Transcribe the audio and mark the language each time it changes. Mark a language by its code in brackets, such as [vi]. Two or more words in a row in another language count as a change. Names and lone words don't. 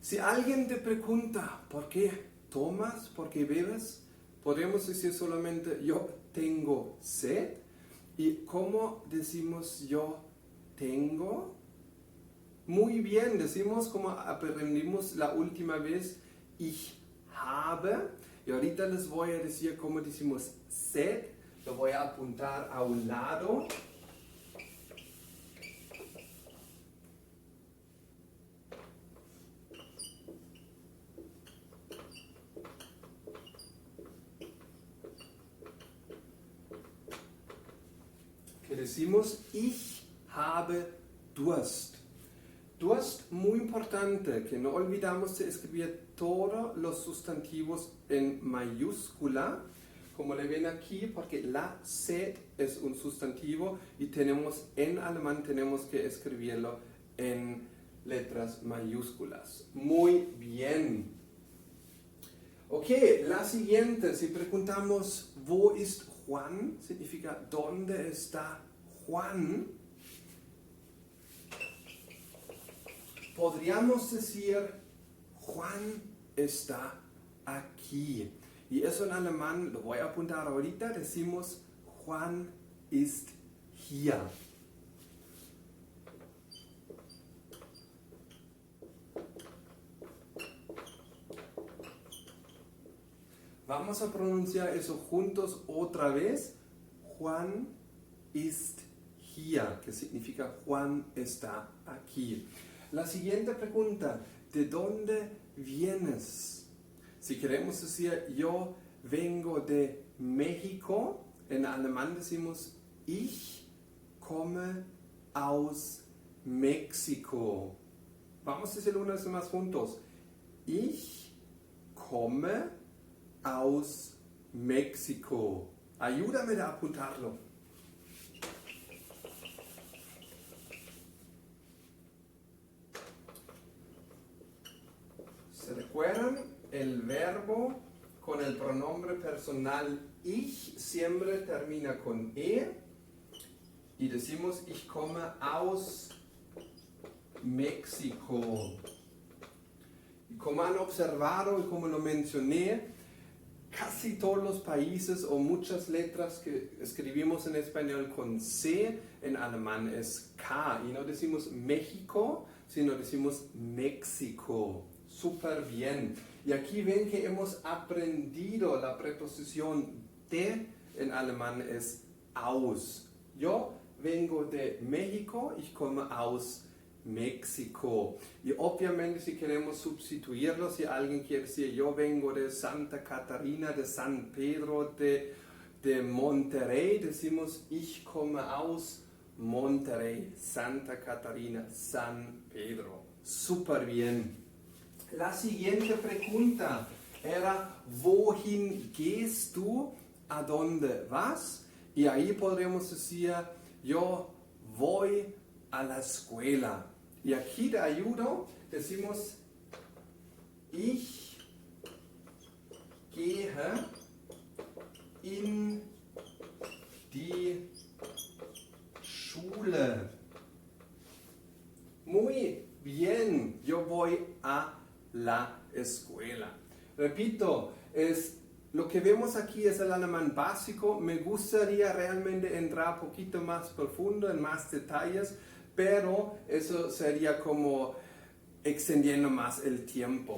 [es] Si alguien te pregunta, ¿por qué tomas? ¿Por qué bebes? Podemos decir solamente, yo tengo sed. ¿Y cómo decimos yo tengo? Muy bien, decimos como aprendimos la última vez, [de] ich habe. [es] Y ahorita les voy a decir cómo decimos sed. Lo voy a apuntar a un lado. Que decimos, [de] ich habe Durst. [es] Durst, muy importante, que no olvidamos de escribir todos los sustantivos en mayúscula, como le ven aquí, porque la sed es un sustantivo y tenemos, en alemán tenemos que escribirlo en letras mayúsculas. Muy bien. Ok, la siguiente, si preguntamos, [de] ¿wo ist Juan? [es] Significa, ¿dónde está Juan? Podríamos decir, Juan está aquí. Y eso en alemán, lo voy a apuntar ahorita, decimos, [de] Juan ist hier. [es] Vamos a pronunciar eso juntos otra vez. [de] Juan ist hier, [es] que significa Juan está aquí. La siguiente pregunta, ¿de dónde vienes? Si queremos decir, yo vengo de México, en alemán decimos, [de] ich komme aus México. [es] Vamos a decirlo una vez más juntos. [de] Ich komme aus México. [es] Ayúdame a apuntarlo. ¿Se recuerdan? El verbo con el pronombre personal ich siempre termina con e y decimos [de] ich komme aus México. [es] Y como han observado y como lo mencioné, casi todos los países o muchas letras que escribimos en español con C, en alemán es K. Y no decimos México, sino decimos México. Súper bien. Y aquí ven que hemos aprendido la preposición de, en alemán es aus. Yo vengo de México, [de] ich komme aus México. [es] Y obviamente si queremos sustituirlo, si alguien quiere decir yo vengo de Santa Catarina, de San Pedro, de Monterrey, decimos [de] ich komme aus [es] Monterrey, Santa Catarina, San Pedro. Súper bien. La siguiente pregunta era, [de] ¿wohin gehst du? [es] ¿A dónde vas? Y ahí podríamos decir, yo voy a la escuela. Y aquí de ayuda decimos, [de] ich gehe in die Schule. [es] Muy bien, yo voy a la escuela. Repito, lo que vemos aquí es el alemán básico. Me gustaría realmente entrar un poquito más profundo, en más detalles, pero eso sería como extendiendo más el tiempo.